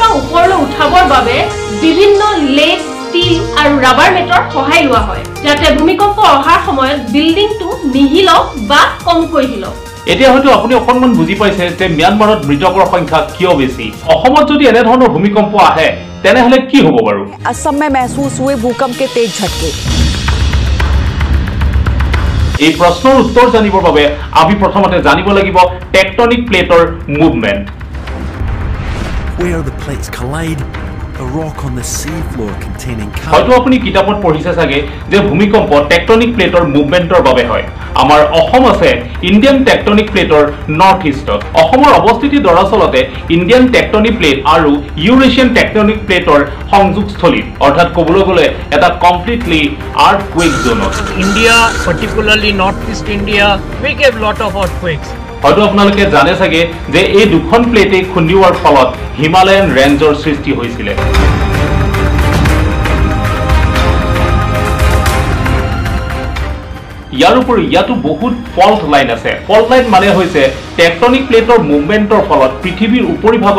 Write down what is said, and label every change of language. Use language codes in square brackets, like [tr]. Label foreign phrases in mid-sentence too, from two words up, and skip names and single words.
[as] মাটিৰ পৰা ওপৰলৈ উঠাবৰ বাবে বিভিন্ন লেগ ষ্টীল আৰু [en] rubber mat [as] সহায় লোৱা হয় যাতে ভূমিকম্প অহাৰ সময়ত বিল্ডিংটো নিহিলক বা কমকৈ হিলক এতিয়া হয়তো আপুনি অকণমান বুজি পাইছে যে ম্যানমাৰত মৃতকৰ সংখ্যা কিয় বেছি অসমত যদি এনে ধৰণৰ ভূমিকম্প আহে তেনেহলে কি হ'ব বাৰু [hi] असम में महसूस हुए भूकंप के तेज झटके [as] এই প্ৰশ্নৰ উত্তৰ জানিবৰ বাবে আমি প্ৰথমতে জানিব লাগিব [en] tectonic plate movement Where the plates collide, a rock on the seafloor containing [as] হয়তো আপুনি কিতাপত পঢ়িছে চাগে যে ভূমিকম্প [en] tectonic plate movement [as] বাবে হয় আমাৰ অসম আছে [en] Indian tectonic plate north east [as] অসমৰ অৱস্থিতি দৰাচলতে [en] Indian tectonic plate [as] আৰু [en] Eurasian tectonic plate [as] সংযোগস্থলী অৰ্থাৎ ক'বলৈ গ'লে এটা [en] completely earthquake zone India, particularly Northeast India, we get lot of earthquakes. [as] হয়তো আপোনালোকে জানে চাগে যে এই দুখন প্লেটে খুন্দিওৱাৰ ফলত [en] Himalayan range [as] সৃষ্টি হৈছিল ইয়াৰ উপৰি ইয়াতো বহুত [en] fault line [as] আছে [en] fault line [as] মানে হৈছে [en] tectonic plate movement [as] ফলত পৃথিৱীৰ উপৰিভাগত